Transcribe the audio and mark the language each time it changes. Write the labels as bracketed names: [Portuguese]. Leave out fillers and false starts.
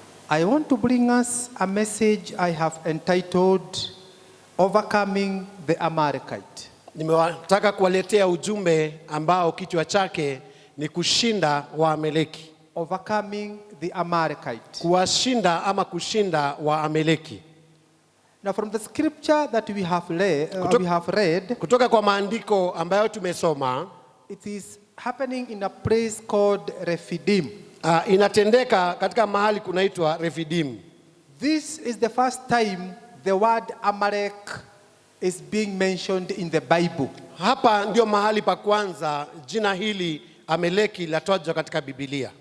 [English] I want to bring us a message I have entitled Overcoming the Amalekite. [Swahili] Nimetaka kuwaletea ujumbe ambao kichwa chake ni kushinda Waamaleki. [English] Overcoming the Amalekite. [Swahili] Kuwashinda ama kushinda Waamaleki. [English] Now from the scripture that we have read, [Swahili] kutoka kwa maandiko ambayo tumesoma, [English] it is happening in a place called Rephidim. [Swahili] Inatendeka katika mahali kunaitwa Rephidim. [English] This is the first time the word Amalek is being mentioned in the Bible. [Swahili] Hapa ndio mahali pa kwanza jina hili Amaleki latajwa katika Biblia.